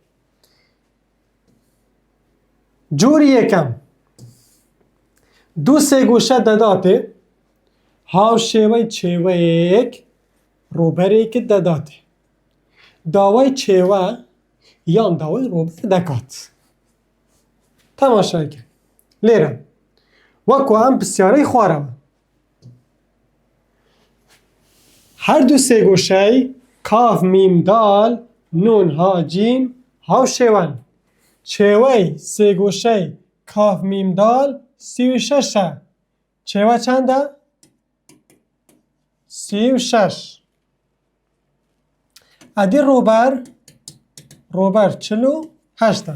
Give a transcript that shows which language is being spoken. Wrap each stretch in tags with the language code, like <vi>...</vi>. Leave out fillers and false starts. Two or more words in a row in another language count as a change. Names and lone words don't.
<ckb>جۆری یەکەم دوو سێگۆشە دەداتێ هاوشێوەی چێوەیەک ڕووبەرێکت دەداتێ داوای چێوە یان داوای ڕووبەر دەکات. تەماشاکە لێرە وەکو ئەم پرسیارەی خوارەوە هەردوو سێگۆشەی کاف میم دال نون ها جیم هاوشێوەن. چێوەی سێگۆشەی کاف میم دال 36ە. چێوە چەندە؟ 36. ئەدی ڕۆبەر 48.</ckb>